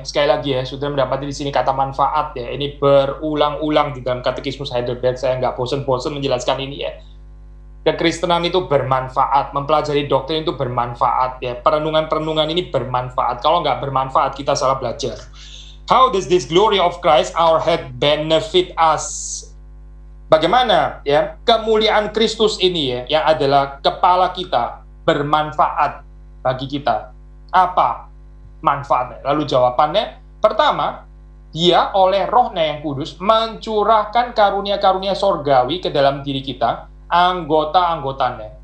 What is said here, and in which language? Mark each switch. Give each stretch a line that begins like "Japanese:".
Indonesian: Sekali lagi ya, sudah mendapati di sini kata manfaat ya. Ini berulang-ulang di dalam Katekismus Heidelberg. Saya nggak bosan-bosan menjelaskan ini ya. Kekristenan itu bermanfaat, mempelajari doktrin itu bermanfaat ya. Perenungan-perenungan ini bermanfaat. Kalau nggak bermanfaat, kita salah belajar.
English: How does this glory of Christ our head benefit us?
Indonesian: Bagaimana ya kemuliaan Kristus ini ya, yang adalah kepala kita, bermanfaat bagi kita? Apa manfaatnya? Lalu jawabannya, pertama, dia oleh Roh-Nya yang kudus mencurahkan karunia-karunia sorgawi ke dalam diri kita, anggota-anggotanya.